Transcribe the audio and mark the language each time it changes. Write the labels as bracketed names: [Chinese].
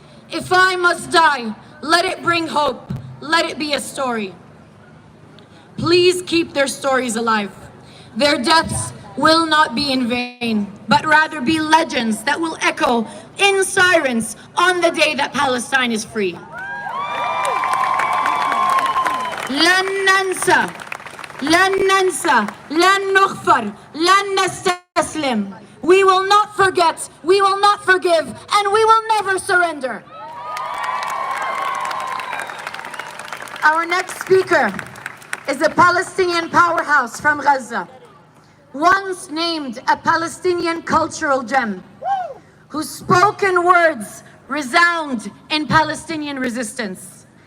[English] If I must die, let it bring hope. Let it be a story. Please keep their stories alive. Their deaths will not be in vain, but rather be legends that will echo in sirens on the day that Palestine is free. [Arabic] لن ننسى, لن ننسى, لن نغفر, لن نستسلم. [English] We will not forget, we will not forgive, and we will never surrender. Our next speaker is a Palestinian powerhouse from Gaza, once named a Palestinian cultural gem, whose spoken words resound in Palestinian resistance.